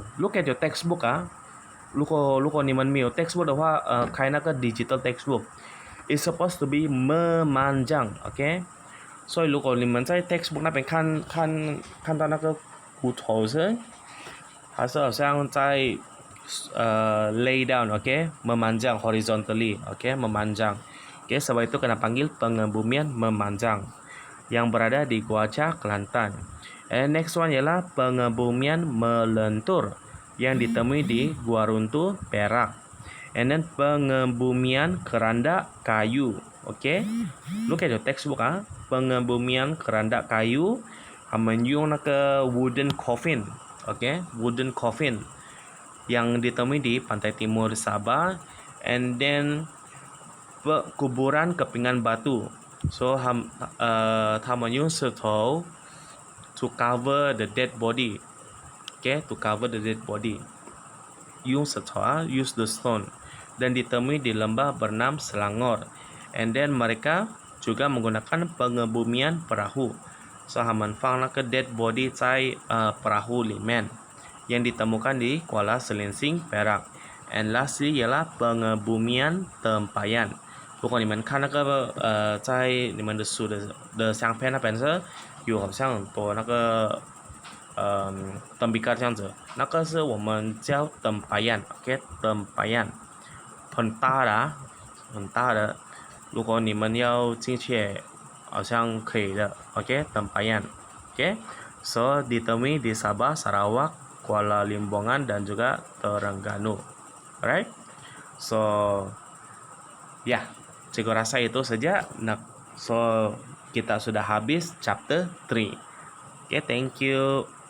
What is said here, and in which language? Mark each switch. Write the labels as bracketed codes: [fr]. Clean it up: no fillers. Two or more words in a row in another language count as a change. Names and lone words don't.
[en] Look at your textbook [zh] 如果你们没有 [en] textbook [zh] 的话开那个 [en] digital textbook it's supposed to be memanjang. [zh] Okay, 所以如果你们在 textbook 那边看到那个骨头是还是好像在 [en] lay down. [ms] Okay, memanjang horizontally. Okay, memanjang. Okay, sebab itu kena panggil pengembumian memanjang yang berada di Gua Cak, Kelantan. [en] And next one [ms] ialah pengembumian melentur yang ditemui di Gua Runtuh, Perak. [en] And then [ms] pengembumian keranda kayu. [en] Okay, look at your textbook [ms] pengembumian keranda kayu [zh] 他们用那个 [en] wooden coffin. Okay, wooden coffin [ms] yang ditemui di pantai timur Sabah. [en] And then [ms] kuburan kepingan batu. [en] So [zh] 他们用石头 [en] to cover the dead body. Okay, to cover the dead body. Yung Setua, use the stone. [ms] Dan ditemui di lembah bernam Selangor. [en] And then [ms] mereka juga menggunakan pengebumian perahu. [zh] So 他们放那个 [en] dead body [zh] 在perahu 里面 [ms] yang ditemukan di Kuala Selinsing, Perak. [en] And lastly [ms] ialah pengebumian tempayan. [zh] 如果你们看那个在你们的书的相片那边是有好像很多那个灯比卡这样子，那个是我们叫灯白眼 ，OK， 灯白眼，很大的啊，很大的。如果你们要进去，好像可以的，OK， 灯白眼 ，OK，so [ms] ditemui di Sabah, Sarawak, Kuala Limbongan dan juga Terengganu, [zh] alright? [ms] So, ya, cikgu rasa itu saja. Nah, so kita sudah habis chapter 3. [en] Okay, thank you.